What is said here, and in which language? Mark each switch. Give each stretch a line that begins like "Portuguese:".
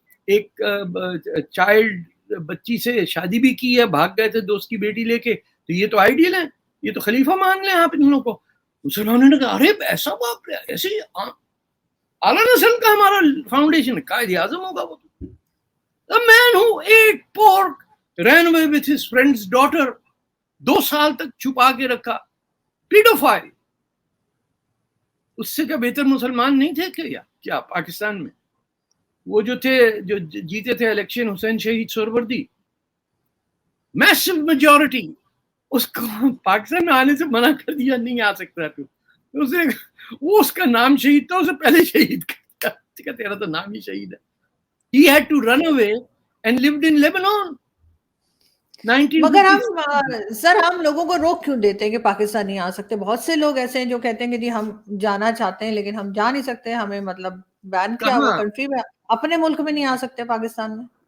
Urdu: ایک چائلڈ بچی سے شادی بھی کی ہے, بھاگ گئے تھے دوست کی بیٹی لے کے. تو یہ تو آئیڈیل ہے, یہ تو خلیفہ مان لیں آپ ان لوگوں کو. مسلمانوں نے کہا ارے ایسا باپ رے, ایسے اعلیٰ نسل کا ہمارا فاؤنڈیشن قائد اعظم ہوگا وہ.
English: The man who ate pork ran away with his friend's daughter,
Urdu: 2 سال تک چھپا کے رکھا, پیڈوفائل. اس سے کیا بہتر مسلمان نہیں تھے کیا پاکستان میں؟ وہ جو تھے جو جیتے تھے الیکشن, حسین شہید سہروردی, میسو میجورٹی, اس کو پاکستان میں آنے سے منع کر دیا, نہیں آ سکتا تو وہ اس کا نام شہید تھا, اسے پہلے شہید کر دیا, تیرا تو نام ہی شہید ہے.
English: He had to run away and lived in Lebanon.
Urdu: مگر ہم لوگوں کو روک کیوں دیتے ہیں کہ پاکستان نہیں آ سکتے؟ بہت سے لوگ ایسے ہیں جو کہتے ہیں کہ جی ہم جانا چاہتے ہیں لیکن ہم جا نہیں سکتے, ہمیں مطلب بین کیا ہوا کنٹری میں, اپنے ملک میں نہیں آ سکتے پاکستان میں.